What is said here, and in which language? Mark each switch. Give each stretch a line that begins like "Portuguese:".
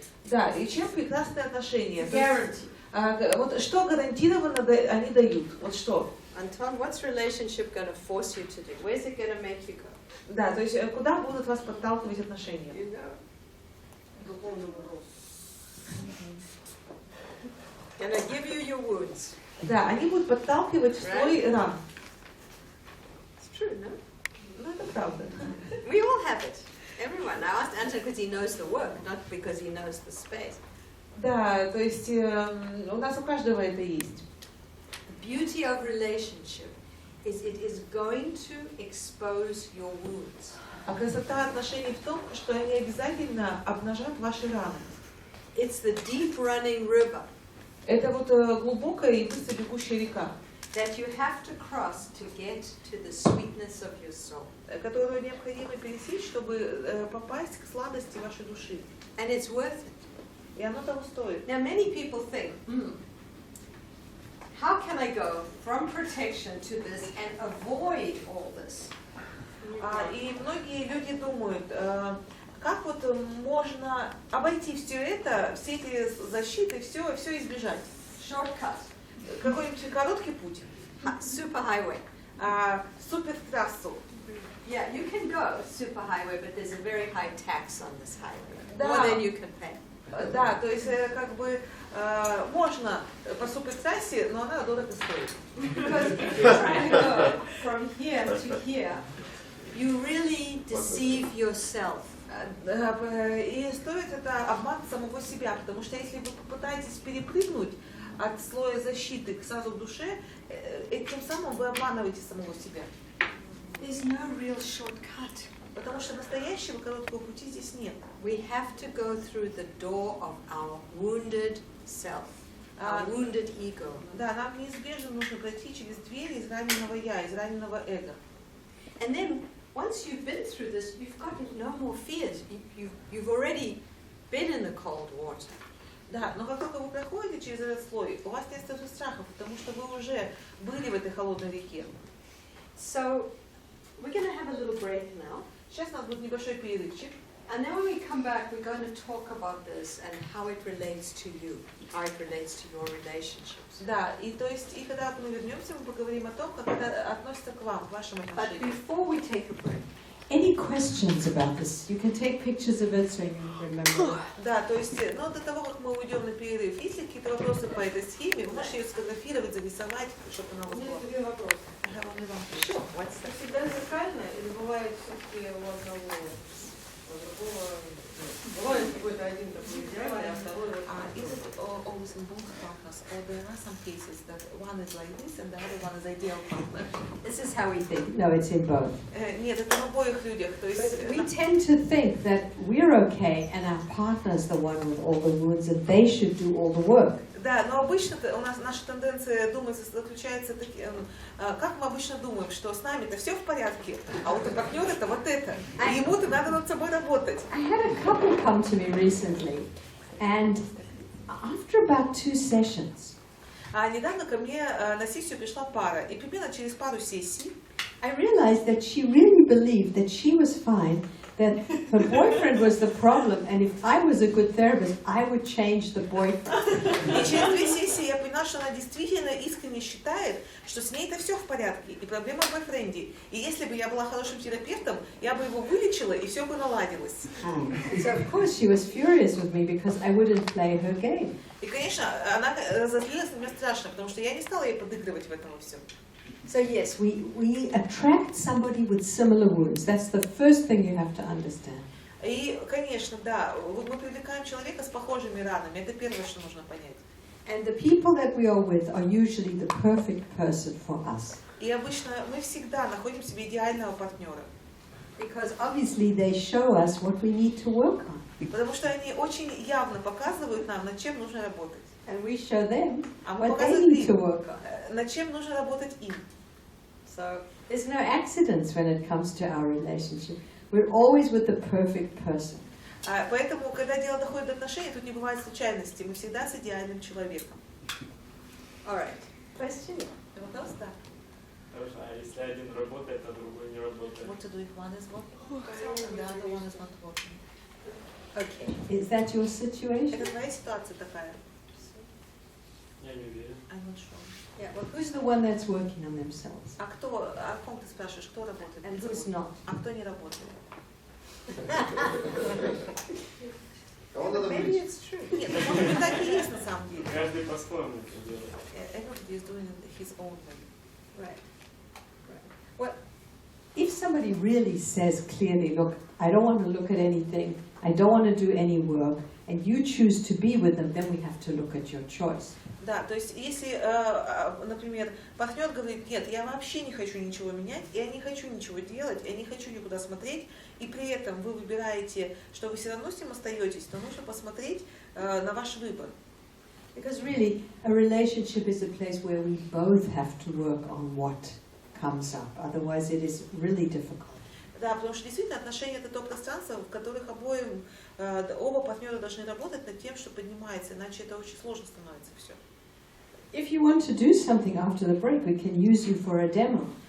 Russian: Да, и чем прекрасные отношения?
English: Guarantee.
Russian: Вот что гарантированно они дают? Вот что?
English: Anton, what's relationship going to force you to do? Where's it going to make you go?
Russian: Да, то есть куда будут вас подталкивать отношения?
English: You know. Gonna give you your wounds.
Russian: Да, они будут подталкивать в свой ран.
English: It's true, no?
Russian: Ну, это правда.
English: We all have it. Everyone. I asked Anton because he knows the work, not because he knows the space.
Russian: Да, то есть у нас у каждого это есть.
English: The beauty of relationship is it is going to expose your wounds.
Russian: А красота отношений в том, что они обязательно обнажат ваши раны.
English: It's the deep running river
Russian: Это вот глубокая и быстро бегущая река,
English: that you have to cross to get to the sweetness of your soul.
Russian: которую необходимо пересечь, чтобы попасть к сладости вашей души.
English: And it's worth it.
Russian: И оно того стоит.
English: Now many people think, how can I go from protection to this and avoid all this?
Russian: И многие люди думают, как вот можно обойти все это, все эти защиты, все избежать.
English: Shortcut.
Russian: Какой-нибудь короткий путь.
English: Super highway.
Russian: Супертрассу.
English: Yeah, you can go super highway, but there's a very high tax on this highway.
Russian: Да.
English: More than you can pay.
Russian: Да, то есть как бы можно по супертрассе, но она дорого стоит.
English: Because if you're trying to go from here to here, you really deceive yourself.
Russian: И стоит это обман самого себя, потому что если вы попытаетесь перепрыгнуть от слоя защиты сразу к душе, тем самым вы обманываете самого себя.
English: There's no real shortcut.
Russian: Потому что настоящего короткого пути здесь нет.
English: We have to go through the door of our wounded self, our wounded ego.
Russian: Да, нам неизбежно нужно пройти через дверь из раненого я, из раненого эго.
English: And then once you've been through this, you've got no more fears. You've already been in the cold water.
Russian: Да, но как только вы проходите через этот слой, у вас нет столько страхов, потому что вы уже были в этой холодной реке.
English: So we're going to have a little break now.
Russian: Сейчас у нас будет небольшой перерывчик.
English: And then when we come back, we're going to talk about this and how it relates to you, how it relates to your relationships.
Russian: Да, и то есть, и когда мы вернемся, мы поговорим о том, как это относится к вам, к вашим
English: But
Russian: отношениям.
English: before we take a break, Any questions about this? You can take pictures of it so you remember.
Russian: Да, то есть, ну, до того, как мы уйдем на перерыв, есть ли какие-то вопросы по этой схеме, вы можете ее сфотографировать, зарисовать, чтобы она у вас была. Две вопроса. Еще,
English: what's that?
Russian: Всегда зеркально или бывает все-таки у одного, у другого? Бывает какой-то один такой идеальный, а второй вот
English: Is it always in both partners, or there are some cases that one is like this and the other one is ideal partner? this is how we think. No, it's in both.
Russian: Нет, это в обоих людях, то есть...
English: We tend to think that we're okay and our partner's the one with all the wounds and they should do all the work.
Russian: Да, но обычно у нас наша тенденция думать заключается как мы обычно думаем, что с нами-то все в порядке, а вот у партнера-то вот это, и ему-то надо над собой работать.
English: I had a couple come to me recently and after about 2 sessions,
Russian: А недавно ко мне на сессию пришла пара, и примерно через пару сессий
English: I realized that she really believed that she was fine, that her boyfriend was the problem, and if I was a good therapist, I would change the boyfriend.
Russian: и через 2 сессии я поняла, что она действительно искренне считает, что с ней-то все в порядке, и проблема в бойфренде. И если бы я была хорошим терапевтом, я бы его вылечила, и все бы наладилось.
English: So of course she was furious with me because I wouldn't play her game.
Russian: И, конечно, она разозлилась на меня страшно, потому что я не стала ей подыгрывать в этом во всем.
English: So yes, we attract somebody with similar wounds. That's the first thing you have to understand.
Russian: И, конечно, да, мы привлекаем человека с похожими ранами. Это первое, что нужно понять.
English: And the people that we are with are usually the perfect person for us.
Russian: И обычно мы всегда находим себе идеального партнера.
English: Because obviously they show us what we need to work on.
Russian: Потому что они очень явно показывают нам, над чем нужно работать.
English: And we show them
Russian: А мы
English: what they
Russian: показываем
English: need to work on.
Russian: им, над чем нужно работать им.
English: So there's no accidents when it comes to our relationship. We're always with the perfect person.
Russian: Поэтому, когда дело доходит до отношений, тут не бывает случайностей. Мы всегда с идеальным человеком.
English: All right. Question?
Russian: Вопрос, да. Хорошо, а если один работает, а другой не работает?
English: What to do if one is working, and the other one is not working. Okay. Is that your situation?
Russian: Это твоя ситуация такая? Я не верю.
English: I'm not sure. Yeah. Well, who's the one that's working on themselves?
Russian: А кто, о ком ты спрашиваешь, кто работает?
English: And who's not?
Russian: А кто не работает?
English: Maybe it's true.
Russian: Нет, может быть, так и есть на самом деле. Каждый по-своему это делает.
English: Everybody is doing it his own way. Right. Well, if somebody really says clearly, look, I don't want to look at anything, I don't want to do any work, and you choose to be with them, then we have to look at your choice.
Russian: Да, то есть если, например, партнер говорит, нет, я вообще не хочу ничего менять, я не хочу ничего делать, я не хочу никуда смотреть, и при этом вы выбираете, что вы все равно с ним остаетесь, то нужно посмотреть на ваш выбор.
English: Because really, a relationship is a place where we both have to work on what comes up. Otherwise, it is really difficult.
Russian: Да, потому что действительно отношения это то пространство, в которых оба партнера должны работать над тем, что поднимается, иначе это очень сложно становится все.
English: If you want to do something after the break, we can use you for a demo.